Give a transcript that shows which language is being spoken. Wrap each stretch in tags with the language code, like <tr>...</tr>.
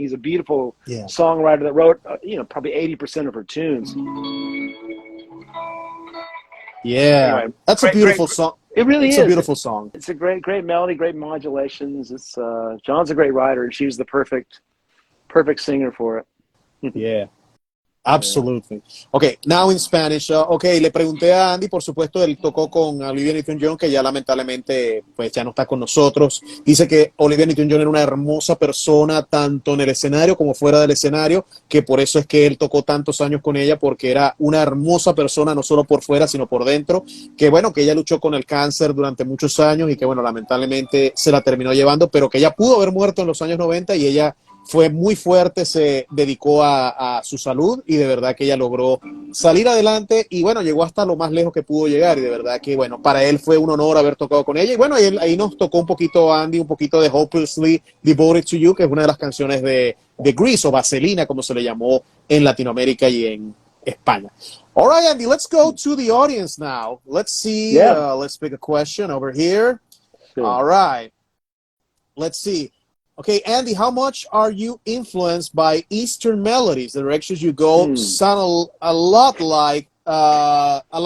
<en>He's a beautiful songwriter that wrote probably 80% of her tunes. Yeah, anyway, that's a beautiful song. It really is. It's a beautiful song. It's a great melody, great modulations. It's John's a great writer, and she was the perfect singer for it. Yeah. Absolutely. Okay, now in Spanish.</en> <es>Okay, le pregunté a Andy, por supuesto, él tocó con Olivia Newton-John, que ya lamentablemente pues ya no está con nosotros. Dice que Olivia Newton-John era una hermosa persona, tanto en el escenario como fuera del escenario, que por eso es que él tocó tantos años con ella, porque era una hermosa persona, no solo por fuera, sino por dentro, que bueno, que ella luchó con el cáncer durante muchos años y que bueno, lamentablemente se la terminó llevando, pero que ella pudo haber muerto en los años 90 y ella fue muy fuerte, se dedicó a su salud y de verdad que ella logró salir adelante y bueno, llegó hasta lo más lejos que pudo llegar y de verdad que bueno, para él fue un honor haber tocado con ella y bueno, ahí nos tocó un poquito Andy, un poquito de Hopelessly Devoted to You, que es una de las canciones de Grease o Vaselina, como se le llamó en Latinoamérica y en España.</es> <en>All right, Andy, let's go to the audience now. Let's see, Yeah. let's pick a question over here. Sure. All right, let's see. Okay, Andy, how much are you influenced by Eastern melodies? The directions you go sound a lot like that.</en>